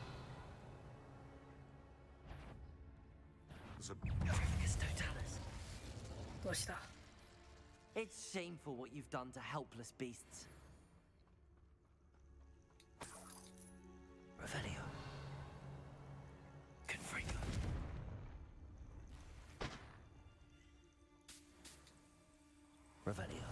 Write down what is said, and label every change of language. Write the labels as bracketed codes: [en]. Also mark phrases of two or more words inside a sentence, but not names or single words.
[en] Totalis. [ja] どうした [en] It's shameful what you've done to helpless beasts. Revelio. Confringo. Revelio.